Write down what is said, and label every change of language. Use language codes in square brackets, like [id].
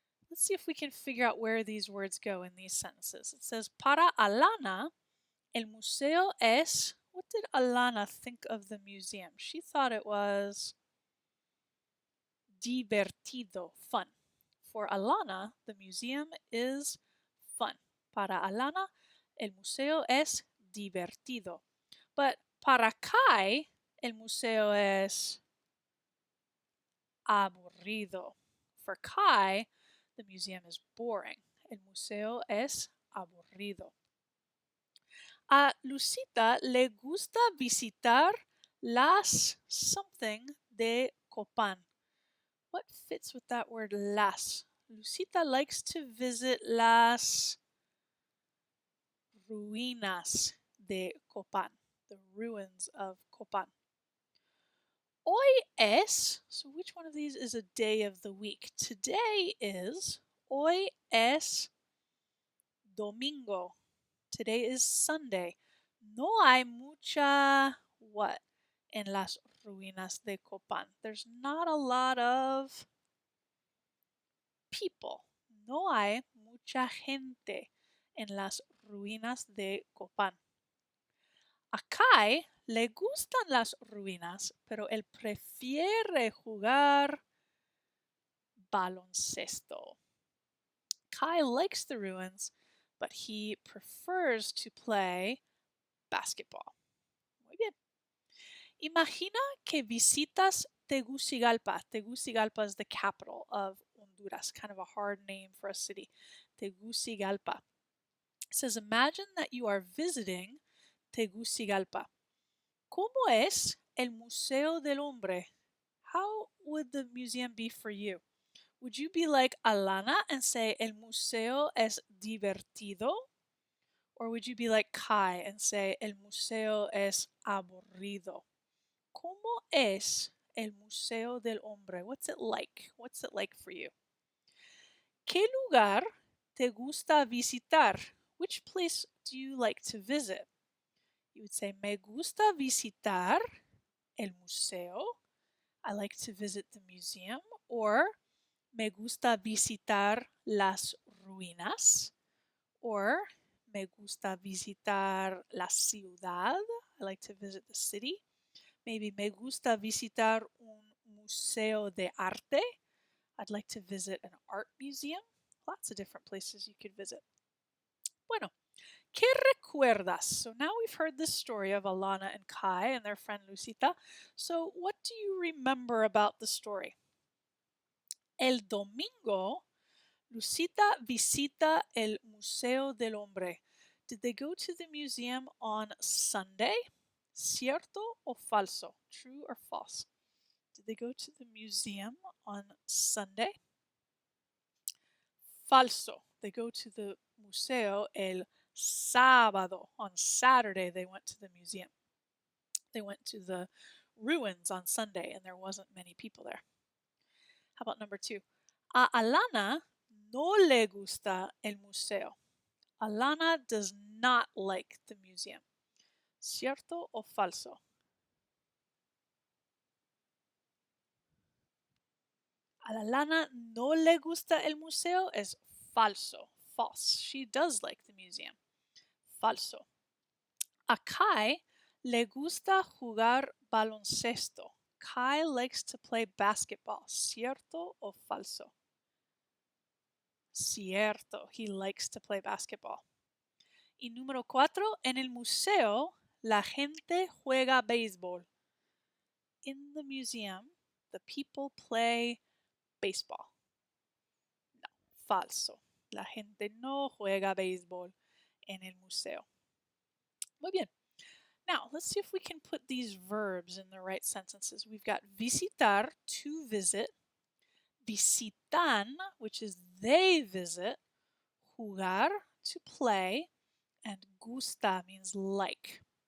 [en] Let's see if we can figure out where these words go in these sentences. It says, [es] Para Alana, el museo es... [en] What did Alana think of the museum? She thought it was divertido, fun. For Alana, the museum is fun. [es] Para Alana, el museo es divertido. But para Kai, el museo es aburrido. [en] For Kai, the museum is boring. [es] El museo es aburrido. A Lucita le gusta visitar las something de Copan. [en] What fits with that word las? Lucita likes to visit [es] las ruinas de Copan, [en] the ruins of Copan. [es] Hoy es, [en] so which one of these is a day of the week? Today is, [es] hoy es domingo. [en] Today is Sunday. [es] No hay mucha, what, en las ruinas de Copan. [en] There's not a lot of people. [es] No hay mucha gente en las ruinas de Copan. A Kai le gustan las ruinas, pero él prefiere jugar baloncesto. [en] Kai likes the ruins, but he prefers to play basketball. [es] Muy bien. Imagina que visitas Tegucigalpa. [en] Tegucigalpa is the capital of Honduras, kind of a hard name for a city. Tegucigalpa. It says, imagine that you are visiting Tegucigalpa. [es] ¿Cómo es el Museo del Hombre? [en] How would the museum be for you? Would you be like Alana and say [es] el museo es divertido? [en] Or would you be like Kai and say [es] el museo es aburrido? ¿Cómo es [en] el Museo del Hombre? What's it like? What's it like for you? [es] ¿Qué lugar te gusta visitar? [en] Which place do you like to visit? You would say, [es] me gusta visitar el museo. [en] I like to visit the museum. [es] Or, me gusta visitar las ruinas. Or, me gusta visitar la ciudad. [en] I like to visit the city. Maybe [es] me gusta visitar un museo de arte. [en] I'd like to visit an art museum. Lots of different places you could visit. [es] Bueno, ¿qué recuerdas? [en] So now we've heard this story of Alana and Kai and their friend Lucita. So what do you remember about the story? [es] El domingo, Lucita visita el Museo del Hombre. [en] Did they go to the museum on Sunday? [es] ¿Cierto o falso? [en] True or false? Did they go to the museum on Sunday? Falso. They go to the museo [es] el sábado. [en] On Saturday, they went to the museum. They went to the ruins on Sunday, and there wasn't many people there. How about number 2? [es] A Alana no le gusta el museo. [en] Alana does not like the museum. [es] ¿Cierto o falso? A Alana no le gusta el museo es falso. [en] False. She does like the museum. [es] Falso. A Kai le gusta jugar baloncesto. [en] Kai likes to play basketball. [es] ¿Cierto o falso? Cierto. [en] He likes to play basketball. [es] Y número 4, en el museo la gente juega béisbol. [en] In the museum, the people play baseball. [es] No, falso. La gente no juega béisbol en el museo. Muy bien. [en] Now, let's see if we can put these verbs in the right sentences. We've got visitar, to visit, visitan, which is they visit, jugar, to play, and gusta means like.